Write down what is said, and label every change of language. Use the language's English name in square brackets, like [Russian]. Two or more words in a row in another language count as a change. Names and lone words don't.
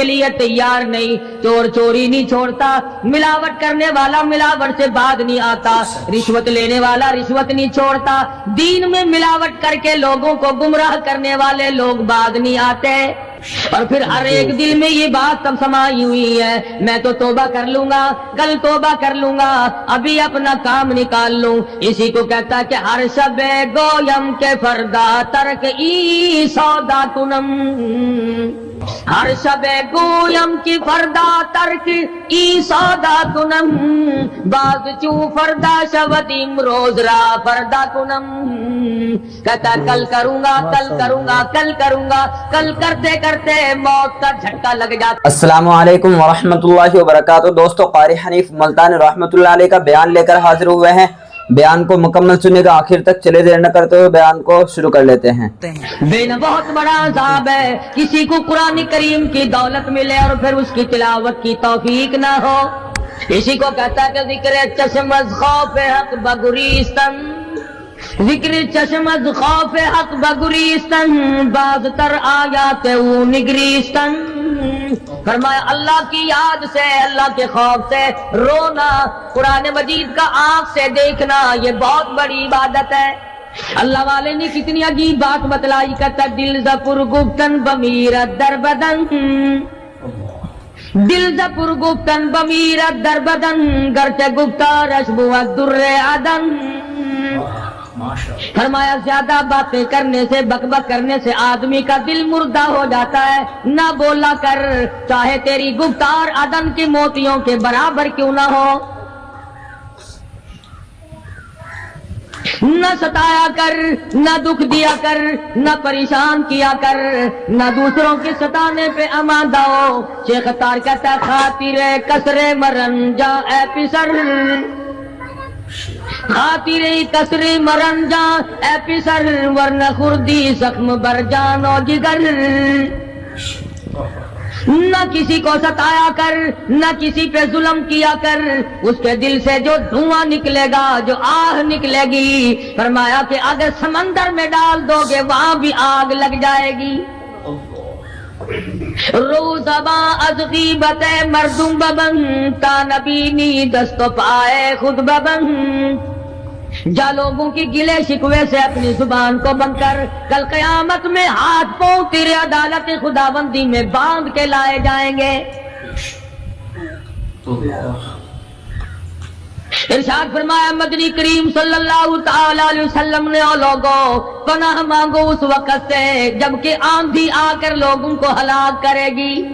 [Urdu] لیے تیار نہیں، چور چوری نہیں چھوڑتا، ملاوٹ کرنے والا ملاوٹ سے بعد نہیں آتا، رشوت لینے والا رشوت نہیں چھوڑتا، دین میں ملاوٹ کر کے لوگوں کو گمراہ کرنے والے لوگ بعد نہیں آتے، اور پھر ہر ایک دل میں یہ بات تب سمائی ہوئی ہے، میں تو توبہ کر لوں گا، کل توبہ کر لوں گا، ابھی اپنا کام نکال لوں، اسی کو کہتا کہ [Persian] ہر شب گویم کے فردا ترک ای سودا کنم، ہر شب گویم کی فردا ترک ای سودا کنم، باز چو فردا شودیم روز را فردا کنم، [Urdu] کہتا کل کروں گا کل کروں گا کل کروں گا، کل کرتے کرتے موت کا جھٹکا لگ جاتا۔ [Arabic] السلام علیکم ورحمۃ اللہ وبرکاتہ۔ [Urdu] دوستو، قاری حنیف ملتانی [Arabic] رحمۃ اللہ علیہ [Urdu] کا بیان لے کر حاضر ہوئے ہیں، بیان کو مکمل سننے کا، آخر تک چلے دیر نہ کرتے ہوئے بیان کو شروع کر لیتے ہیں۔ بین بہت بڑا عذاب ہے کسی کو قرآن کریم کی دولت ملے اور پھر اس کی تلاوت کی توفیق نہ ہو، اسی کو کہتا ہے کہ [Persian] ذکر چشم از خوف حق بگریستن، ذکر چشم از خوف حق بگریستن، باز تر آیات او نگریستن، [Urdu] فرمایا اللہ کی یاد سے، اللہ کے خوف سے رونا، قرآن مجید کا آنکھ سے دیکھنا، یہ بہت بڑی عبادت ہے۔ اللہ والے نے کتنی عجیب بات بتلائی، کہتا [Persian] دل زپر گفتن بمیرت در بدن، دل زپر گفتن بمیرت در بدن، گرچہ گفتارش بود در عدن، [Urdu] فرمایا زیادہ باتیں کرنے سے، بک بک کرنے سے آدمی کا دل مردہ ہو جاتا ہے، نہ بولا کر، چاہے تیری گفتار عدن کے موتیوں کے برابر کیوں نہ ہو، نہ ستایا کر، نہ دکھ دیا کر، نہ پریشان کیا کر، نہ دوسروں کے ستانے پہ آمادہ ہو۔ شیخ تار کہتا [Persian] خاطر کسر مرن جا اے پسر، خاطر کسر مرن جا اے پسر، ورنہ خردی زخم بر جان و جگر، [Urdu] نہ کسی کو ستایا کر، نہ کسی پہ ظلم کیا کر، اس کے دل سے جو دھواں نکلے گا، جو آہ نکلے گی، فرمایا کہ اگر سمندر میں ڈال دو گے وہاں بھی آگ لگ جائے گی۔ [Persian] روزباں از غیبت مردم ببن، تا نبینی دست و پائے خود ببن، [Urdu] جا لوگوں کی گلے شکوے سے اپنی زبان کو بند کر، کل قیامت میں ہاتھ پاؤں تیرے عدالت خداوندی میں باندھ کے لائے جائیں گے۔ ارشاد فرمایا مدنی کریم [Arabic] صلی اللہ تعالی علیہ وسلم [Urdu] نے، او لوگوں پناہ مانگو اس وقت سے جبکہ آندھی آ کر لوگوں کو ہلاک کرے گی۔